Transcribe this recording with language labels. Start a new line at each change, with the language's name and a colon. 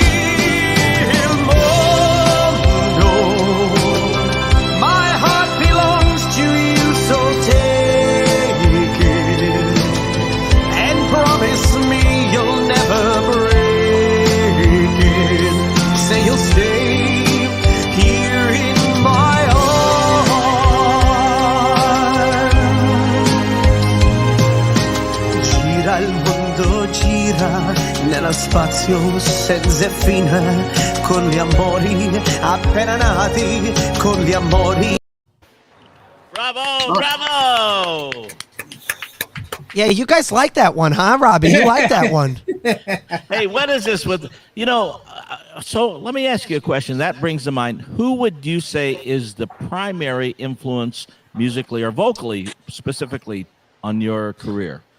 Italian: Il mondo,
English: my heart belongs to you, so take it and promise me you'll never break it. Say you'll stay here in my arms.
Italian: Gira il mondo, gira nello spazio senza fine, con gli amori appena nati, con gli amori.
English: Bravo, bravo. Yeah, you guys like that one, huh, Robbie? You like that one. Hey, what is this with, so let me ask you a question. That brings to mind, who would you say is the primary influence musically or vocally, specifically, on your career?